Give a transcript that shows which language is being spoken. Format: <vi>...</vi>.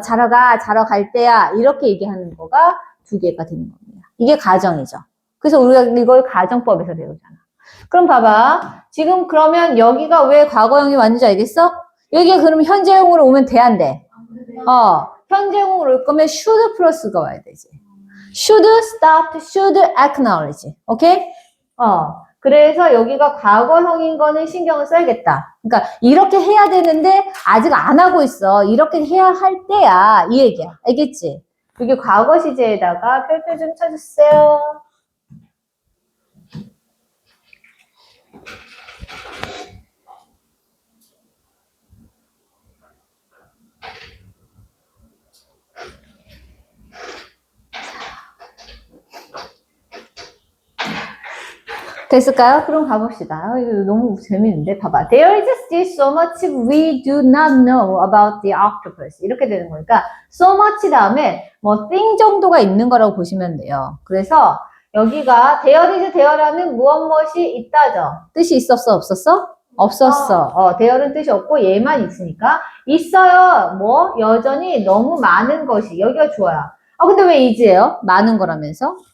<ko>자러 갈 때야. 이렇게 얘기하는 거가 두 개가 되는 겁니다. 이게 가정이죠. 그래서 우리가 이걸 가정법에서 배우잖아. 그럼 봐봐. 지금 그러면 여기가 왜 과거형이 왔는지 알겠어? 여기가 그러면 현재형으로 오면 돼, 안 돼? 현재형으로 올 거면 should 플러스가 와야 되지.</ko> <en>should stop, should acknowledge.</en> <ko>오케이? 그래서 여기가 과거형인 거는 신경을 써야겠다. 그러니까 이렇게 해야 되는데 아직 안 하고 있어. 이렇게 해야 할 때야. 이 얘기야. 알겠지? 여기 과거 시제에다가 별표 좀 쳐주세요. 됐을까요? 그럼 가봅시다. 이거 너무 재밌는데 봐봐.</ko> <en>There is still so much we do not know about the octopus.</en> <ko>이렇게 되는 거니까 so much 다음에 뭐 thing 정도가 있는 거라고 보시면 돼요. 그래서 여기가</ko> <en>there is</en> <ko>there라는 무엇이 있다죠. 뜻이 있었어? 없었어? 없었어. there는 뜻이 없고 얘만 있으니까 있어요. 뭐 여전히 너무 많은 것이. 여기가 좋아요. 근데 왜 is예요? 많은 거라면서?</ko>